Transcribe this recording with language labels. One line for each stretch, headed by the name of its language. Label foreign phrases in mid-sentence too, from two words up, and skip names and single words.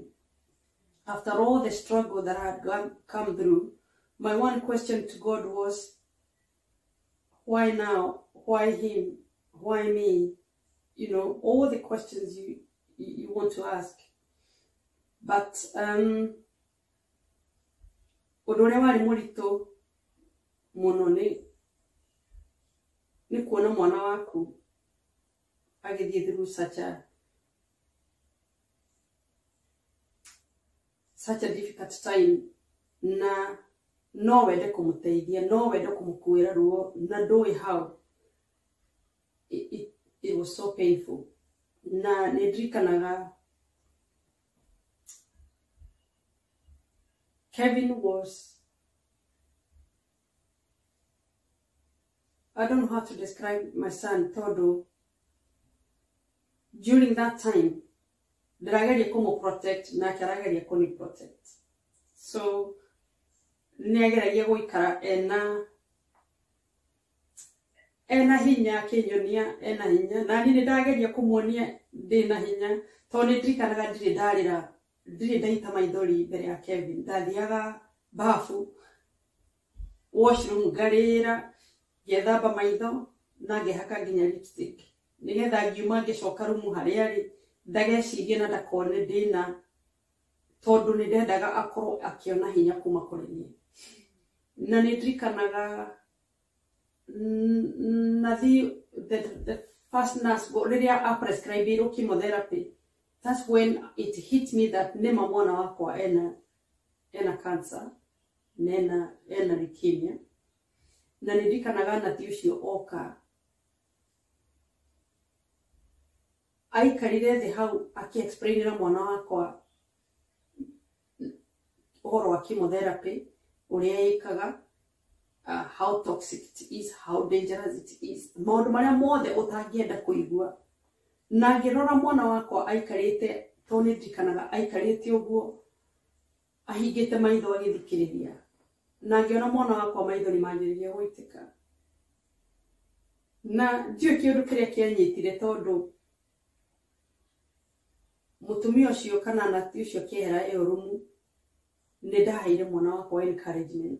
English: After all the struggle that I had come through, my one question to God was, why now? Why him? Why me? You know, all the questions you want to ask.
Kikuyu: But ũndũ ũrĩa warĩ mũritũ mũno nĩ kuona mwana waku agĩthiĩ
English: through such a difficult time,
Kikuyu: na no wende kũmũteithia, no wende kũmũkuĩra ruo, na ndũĩ how.
English: It was so painful.
Kikuyu: Na nĩndirikanaga
English: Kevin was, I don't know how to describe my son, Todo. During that time,
Kikuyu: ndĩrageria kũmũ-protect nake arageria kũni-protect. So, nĩageragia gũikara ena hinya akĩnyonia ena hinya, na niĩ nĩndageria kũmuonia ndĩna hinya, tondũ nĩndirikanaga ndirĩ ndaita maithori mbere ya Kevin. Ndathiaga bafu, washroom ngarĩra, ngethamba maitho, na ngĩhaka nginya lipstick. Nĩgetha ngiuma ngĩcoka rumu harĩa arĩ, ndagecirie na ndakone ndĩna, tondũ nĩndendaga akorwo akĩona hinya kuma kũrĩ niĩ. Na nĩndirikanaga
English: the first nurse rĩrĩa prescribed chemotherapy, that's when it hit me that
Kikuyu: nema mwana wakwa ena cancer, ena leukemia. Na nĩndirikanaga nathi ũcio oka aikarire thĩ hau akĩ-explainĩra mwana wakwa ũhoro wa chemotherapy, ũrĩa ĩkaga,
English: how toxic it is, how dangerous it is,
Kikuyu: maũndũ marĩa mothe ũtangĩenda kũigua. Na ngĩrora mwana wakwa aikarĩte, tondũ nĩndirikanaga aikarĩte ũguo ahingĩte maitho agĩthikĩrĩria, na ngĩona mwana wakwa maitho nĩmanjĩrĩria gũitĩka. Na ndiũĩ kĩũndũ kĩrĩa kĩanyitire, tondũ mũtumia ũcio kana nathi ũcio akĩehera ĩyo rumu, nĩndaheire mwana wakwa encouragement.